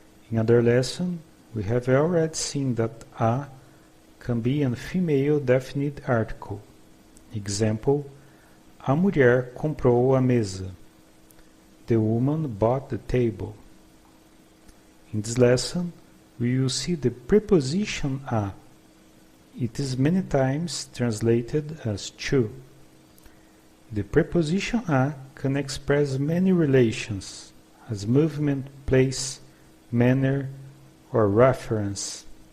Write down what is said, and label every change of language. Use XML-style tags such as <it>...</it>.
<en>In other lesson, we have already seen that a can be a female definite article.</en> <pt>Example, a mulher comprou a mesa.</pt> <en>The woman bought the table. In this lesson, we will see the preposition a. It is many times translated as to. The preposition a can express many relations, as movement, place, manner, or reference.</en>